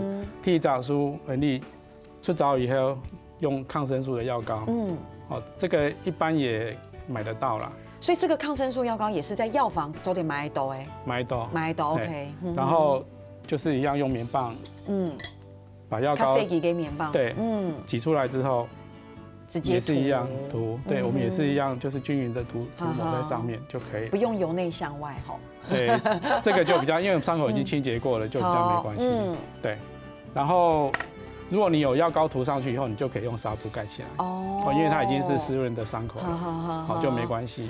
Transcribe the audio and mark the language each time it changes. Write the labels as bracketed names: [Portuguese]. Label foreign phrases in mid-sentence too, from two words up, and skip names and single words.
[Chinese] 第一種是你出糟以後用抗生素的藥膏，這個一般也買得到啦。所以這個抗生素藥膏也是在藥房早點買得到哎。買得到 ，OK。然後就是一樣用棉棒，把藥膏給棉棒，對，擠出來之後，直接也是一样涂，对，我们也是一样，就是均匀的涂抹在上面就可以，不用由内向外哈。对，这个就比较，因为伤口已经清洁过了，就比较没关系。对，然后如果你有药膏涂上去以后，你就可以用纱布盖起来。哦，因为它已经是湿润的伤口了，好就没关系。